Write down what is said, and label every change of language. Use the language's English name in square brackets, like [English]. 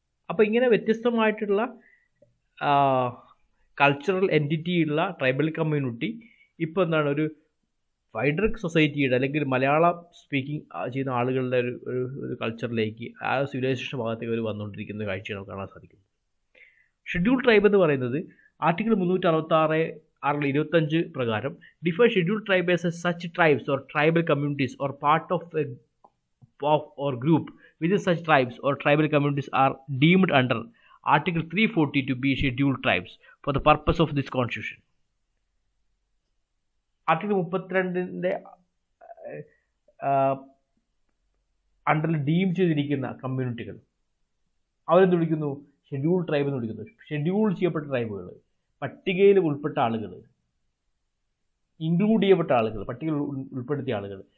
[Malayalam] അപ്പോൾ ഇങ്ങനെ വ്യത്യസ്തമായിട്ടുള്ള കൾച്ചറൽ എൻറ്റിറ്റി ഉള്ള ട്രൈബൽ കമ്മ്യൂണിറ്റി ഇപ്പോൾ എന്താണ്, ഒരു വൈഡർ സൊസൈറ്റിയുടെ അല്ലെങ്കിൽ മലയാളം സ്പീക്കിംഗ് ചെയ്യുന്ന ആളുകളുടെ ഒരു കൾച്ചറിലേക്ക്, ആ സിവിലൈസേഷൻ ഭാഗത്തേക്ക് അവർ വന്നുകൊണ്ടിരിക്കുന്ന കാഴ്ചയാണ് നമുക്ക് കാണാൻ സാധിക്കുന്നത്. ഷെഡ്യൂൾ ട്രൈബ് എന്ന് പറയുന്നത് [English] Article 366 പ്രകാരം define schedule tribe as such tribes or tribal communities or part of a or group within such tribes or tribal communities are deemed under Article 340 to be scheduled tribes for the purpose of this constitution. [Malayalam] Article 32 അണ്ടറിൽ deem ചെയ്തിരിക്കുന്ന കമ്മ്യൂണിറ്റികൾ അവരെന്ത് വിളിക്കുന്നു? Schedule tribe എന്ന് വിളിക്കുന്നു. Schedule ചെയ്യപ്പെട്ട ട്രൈബുകൾ, പട്ടികയിൽ ഉൾപ്പെട്ട ആളുകൾ, ഇൻക്ലൂഡ് ചെയ്യപ്പെട്ട ആളുകൾ, പട്ടികയിൽ ഉൾപ്പെടുത്തിയ ആളുകൾ.